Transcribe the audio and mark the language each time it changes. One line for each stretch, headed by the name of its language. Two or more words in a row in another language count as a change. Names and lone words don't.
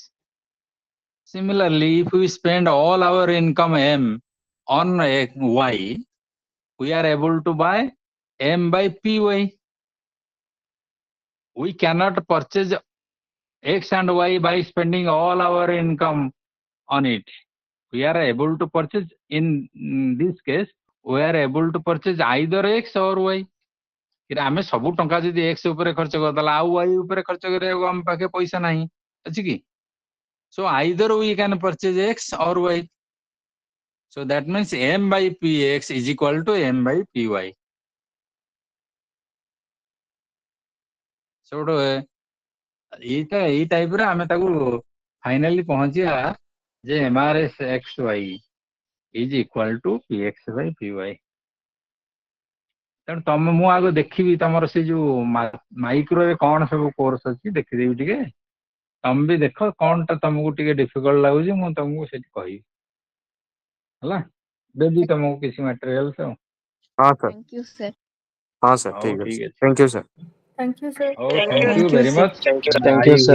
English: Similarly, if we spend all our income M on y, we are able to buy M by py. We cannot purchase x and y by spending all our income on it. We are able to purchase, in this case, we are able to purchase either x or y.
Odia: ଆମେ ସବୁ ଟଙ୍କା ଯଦି x ଉପରେ ଖର୍ଚ୍ଚ କରିଦେଲା ଆଉ y ଉପରେ ଖର୍ଚ୍ଚ କରିବାକୁ ଆମ ପାଖେ ପଇସା ନାହିଁ, ଅଛି କି?
English: So either we can purchase x or y. So that means m by px is equal to m by py.
Odia: So ଏଇ ଟାଇପ ରେ ଆମେ ତାକୁ ଫାଇନାଲି ପହଞ୍ଚିବା ଯେ
English: mrs xy is equal to px by py।
Odia: ତେଣୁ ମୁଁ ଆଗ ଦେଖିବି ତମର ସେ ଯୋଉ ମାଇକ୍ରୋରେ କଣ ସବୁ କୋର୍ସ ଅଛି ଦେଖିଦେବି ଟିକେ। ତମେ ବି ଦେଖ କଣଟା ତମକୁ ଟିକେ ଡିଫିକଲ୍ଟ ଲାଗୁଛି ମୁଁ ତମକୁ ସେଠି କହିବି ହେଲା। ଦେବି ତମକୁ କିଛି ମ୍ୟାଟେରିଆଲସ ଆଉ। ହଁ ସାର୍
English: Thank you, sir.
Odia: ହଁ ସାର୍ ହଉ ଠିକ ଅଛି ଠିକ ଅଛି।
English: thank you sir. Thank you, sir. ହଉ thank you Thank you, ଭେରି sir. ମଚ୍। Thank you, sir.